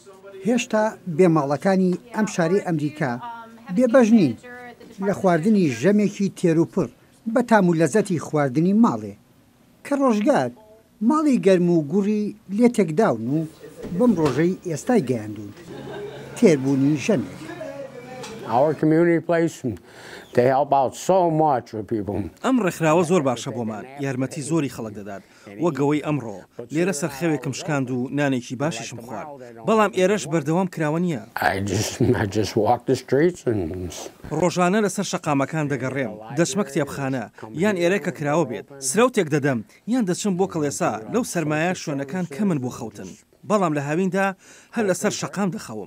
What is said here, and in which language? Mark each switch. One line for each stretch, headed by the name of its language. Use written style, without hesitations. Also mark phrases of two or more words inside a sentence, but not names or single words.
Central Kurdish: هێشتا بێماڵەکانی ئەم شاری ئەمریکا بێبەش نین لە خواردنی ژەمێکی تێروپڕ بە تام و لەزەتی خواردنی ماڵێ کە ڕۆژگار ماڵی گەرم و گوڕی لێ تێکداون و بەم ڕۆژەی ئێستای گەیاندون تێربوونی ژەمێک.
English: Our community place, they help out so much with people.
Central Kurdish: ئەم ڕێکخراوە زۆر باشە بۆمان یارمەتی زۆری خەڵک دەدات وەگەوەی ئەمڕۆ لێرە سەرخەوێکم شکاند و نانێکی باشیشم خوارد بەڵام ئێرەش بەردەوام کراوە نییە. ڕۆژانە لەسەر شەقامەکان دەگەڕێم دەچمە کتێبخانە یان ئێرەکە کراوە بێت سرەوتێک دەدەم یان دەچم بۆ کڵێسا لەو سەرمایە شوێنەکان کەمن بۆ خەوتن بەڵام لە هاویندا هەر لەسەر شەقام دەخەوم.